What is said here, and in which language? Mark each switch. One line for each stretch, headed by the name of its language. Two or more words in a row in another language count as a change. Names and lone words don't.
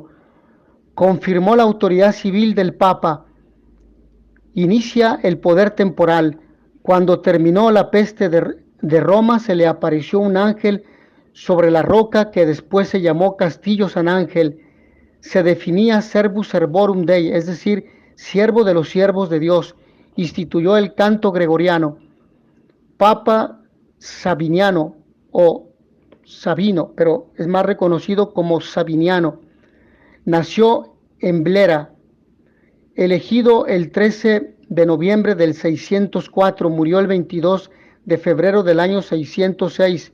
Spanish: Confirmó la autoridad civil del Papa. Inicia el poder temporal. Cuando terminó la peste de Roma, se le apareció un ángel sobre la roca que después se llamó Castillo San Ángel. Se definía
Latin: servus servorum Dei,
Spanish: es decir, siervo de los siervos de Dios. Instituyó el canto gregoriano. Papa Sabiniano o Sabino, pero es más reconocido como Sabiniano. Nació en Blera, elegido el 13 de noviembre del 604, murió el 22 de febrero del año 606.